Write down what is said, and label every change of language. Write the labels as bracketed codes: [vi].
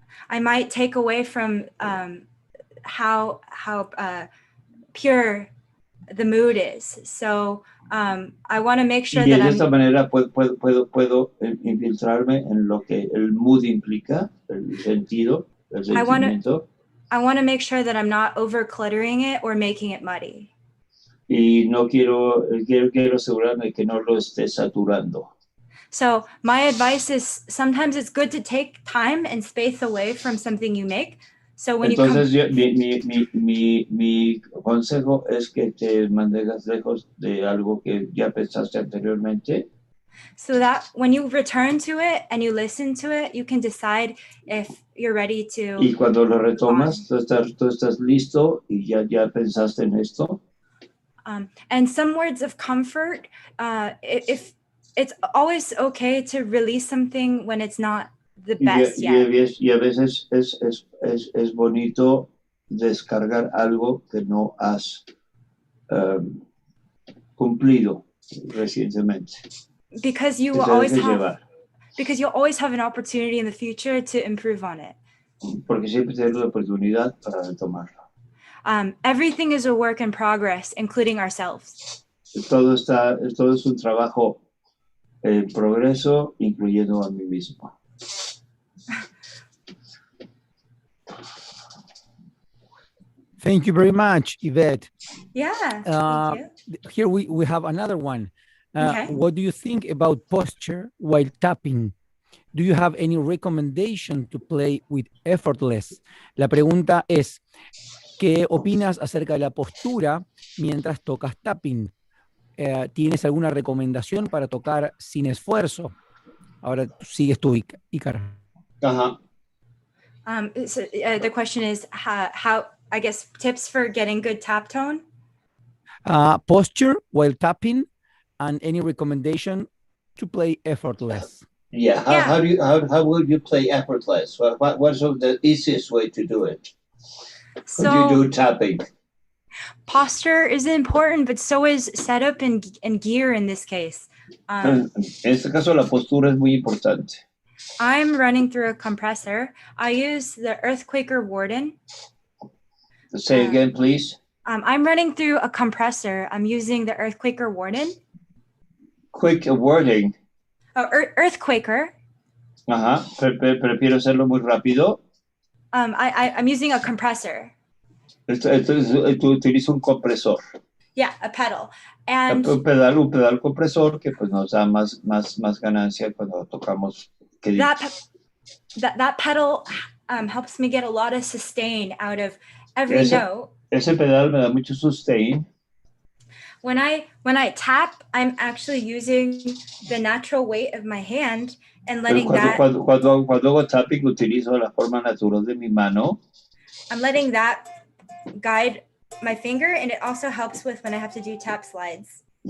[en] I might take away from how pure the mood is. So I want to make sure [es] y [en] that [es] de esta manera puedo infiltrarme en lo que el mood implica, el sentido, el sentimiento. [en] I want to make sure that I'm not over cluttering it or making it muddy. [es] Y no quiero asegurarme que no lo esté saturando. [en] So my advice is sometimes it's good to take time and space away from something you make. So when [es] Entonces mi consejo es que te mantengas lejos de algo que ya pensaste anteriormente. [en] So that when you return to it and you listen to it, you can decide if you're ready to. [es] Y cuando lo retomas, tú estás listo y ya pensaste en esto. [en] And some words of comfort, if it's always okay to release something when it's not the best yet. [es] Y a veces es bonito descargar algo que no has cumplido recientemente. [en] Because you will always have an opportunity in the future to improve on it. [es] Porque siempre tienes la oportunidad para retomarlo. [en] Everything is a work in progress, including ourselves. [es] Todo es un trabajo en progreso, incluyendo a mí mismo. [en] Thank you very much, Yvette. Yeah, thank you. Here we have another one. Okay. What do you think about posture while tapping? Do you have any recommendation to play with effortless? [es] La pregunta es, ¿qué opinas acerca de la postura mientras tocas tapping? ¿Tienes alguna recomendación para tocar sin esfuerzo? Ahora sigues tú, Icar. Ajá. [en] So, the question is how, I guess, tips for getting good tap tone? Posture while tapping, and any recommendation to play effortless. Yeah. How would you play effortless? What's the easiest way to do it? So When you do tapping. posture is important, but so is setup and gear in this case. [es] En este caso, la postura es muy importante. [en] I'm running through a compressor. I use the Earthquaker Warden. Say again, please. I'm running through a compressor. I'm using the Earthquaker Warden. Quick wording. Oh, Earthquaker. Ajá. [es] Prefiero hacerlo muy rápido. [en] I'm using a compressor. [es] Tú utilizas un compresor. [en] Yeah, a pedal. And [es] Un pedal compresor que pues nos da más ganancia cuando tocamos. [en] That pedal helps me get a lot of sustain out of every note. [es] Ese pedal me da mucho sustain. [en] When I tap, I'm actually using the natural weight of my hand and letting [es] Cuando hago tapping, utilizo la forma natural de mi mano. [en] I'm letting that guide my finger, and it also helps with when I have to do tap slides.